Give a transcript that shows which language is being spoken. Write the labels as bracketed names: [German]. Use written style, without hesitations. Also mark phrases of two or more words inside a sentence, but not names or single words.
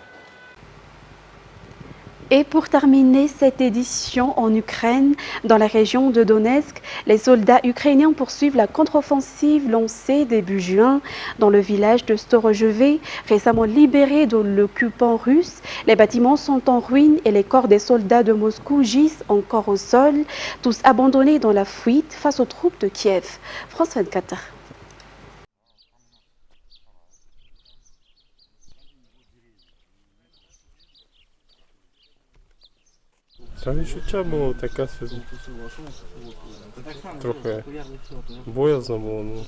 [French] Et pour terminer cette édition en Ukraine, dans la région de Donetsk, les soldats ukrainiens poursuivent la contre-offensive lancée début juin dans le village de Storojeve, récemment libéré de l'occupant russe. Les bâtiments sont en ruine et les corps des soldats de Moscou gisent encore au sol, tous abandonnés dans la fuite face aux troupes de Kiev. France 24. [Ukrainian] Та відчуття було таке собі. Трохи боязно було, ну.